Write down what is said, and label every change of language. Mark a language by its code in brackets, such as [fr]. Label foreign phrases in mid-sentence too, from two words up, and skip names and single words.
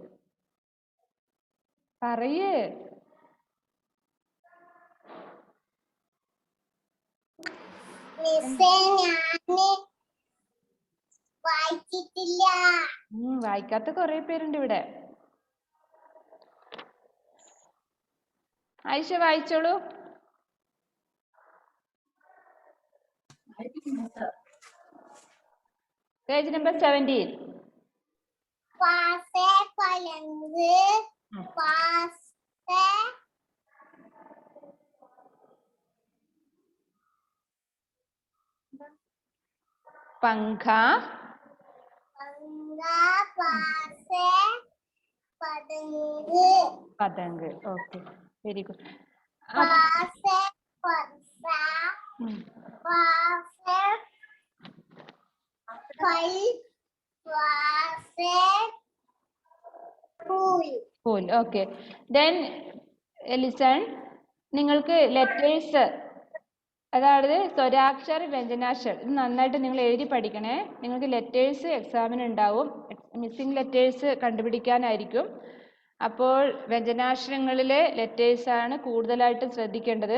[ml] പറയേ. വായിക്കാത്ത കുറെ പേരുണ്ട് ഇവിടെ. ആയിഷ വായിച്ചോളൂ. പേജ് നമ്പർ 17. [hi] पंखा पतंग. [en] okay, very good. Cool. Okay. Then listen. [ml] നിങ്ങൾക്ക് ലെറ്റേഴ്സ്, അതായത് സ്വരാക്ഷർ വ്യഞ്ജനാക്ഷർ, ഇത് നന്നായിട്ട് നിങ്ങൾ എഴുതി പഠിക്കണേ. നിങ്ങൾക്ക് ലെറ്റേഴ്സ് എക്സാമിന് ഉണ്ടാവും, [en] missing letters [ml] കണ്ടുപിടിക്കാനായിരിക്കും. അപ്പോൾ വ്യഞ്ജനാക്ഷരങ്ങളിലെ ലെറ്റേഴ്സാണ് കൂടുതലായിട്ട് ശ്രദ്ധിക്കേണ്ടത്.